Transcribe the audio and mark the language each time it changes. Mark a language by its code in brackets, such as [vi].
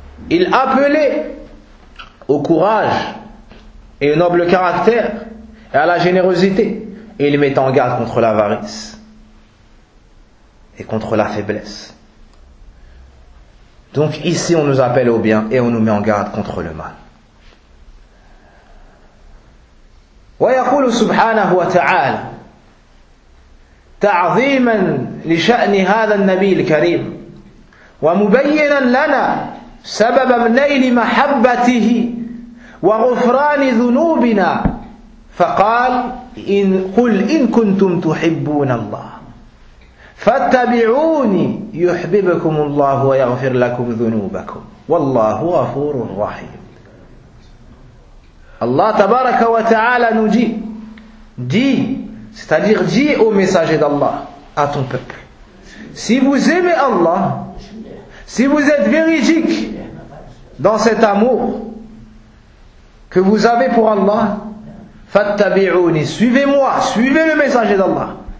[fr] Il appelait au courage et au noble caractère et à la générosité. Et il mettait en garde contre l'avarice et contre la faiblesse. Donc ici on nous appelle au bien et on nous met en garde contre le mal. [ar] ويقول سبحانه وتعالى تعظيما لشأن هذا النبي الكريم ومبينا لنا سبب نيل محبته وغفران ذنوبنا فقال إن قل إن كنتم تحبون الله فاتبعوني يحببكم الله ويغفر لكم ذنوبكم والله غفور رحيم. [fr] Allah tabaraka wa ta'ala nous dit, c'est-à-dire dit au messager d'Allah, à ton peuple. Si vous aimez Allah, si vous êtes véridique dans cet amour que vous avez pour Allah, fattabi'uni, suivez-moi, suivez le messager d'Allah.